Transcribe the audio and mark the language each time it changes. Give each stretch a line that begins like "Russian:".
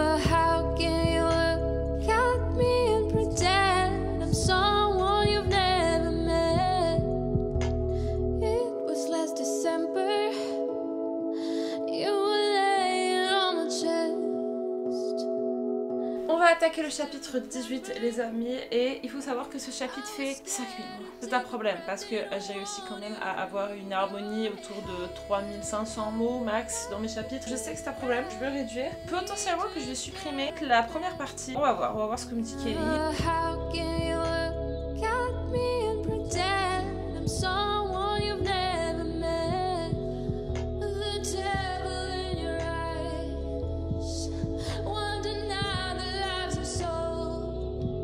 English: How can you look at me and pretend I'm someone you've never met? It was last December, you were laying on my chest.
French: On va attaquer le chapitre 18 les amis, et il faut savoir que ce chapitre fait 5000 mots. C'est un problème parce que j'ai réussi quand même à avoir une harmonie autour de 3500 mots max dans mes chapitres. Je sais que c'est un problème, je vais réduire. Potentiellement que je vais supprimer la première partie. On va voir ce que me dit Kelly.
English: How can you look at me and pretend I'm someone you've never met? The devil in your eyes, wonder now the lives are sold.